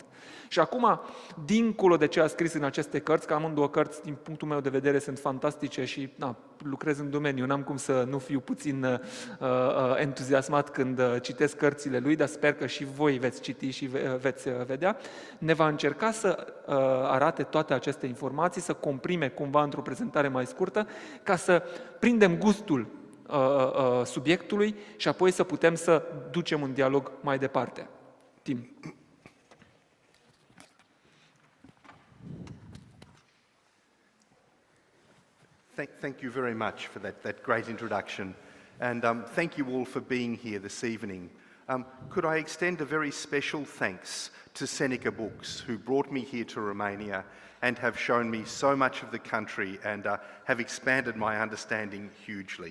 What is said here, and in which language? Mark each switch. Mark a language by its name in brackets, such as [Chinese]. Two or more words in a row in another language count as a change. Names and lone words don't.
[Romanian] Și acum, dincolo de ce a scris în aceste cărți, că amândouă cărți, din punctul meu de vedere, sunt fantastice și lucrez în domeniu, n-am cum să nu fiu puțin entuziasmat când citesc cărțile lui, dar sper că și voi veți citi și veți vedea, ne va încerca să arate toate aceste informații, să comprime cumva într-o prezentare mai scurtă, ca să prindem gustul subiectului și apoi să putem să ducem un dialog mai departe. Tim. [English] Thank you very much for that great introduction, and thank you all for being here this evening. Could I extend a very special thanks to Seneca Books, who brought me here to Romania and have shown me so much of the country and have expanded my understanding hugely.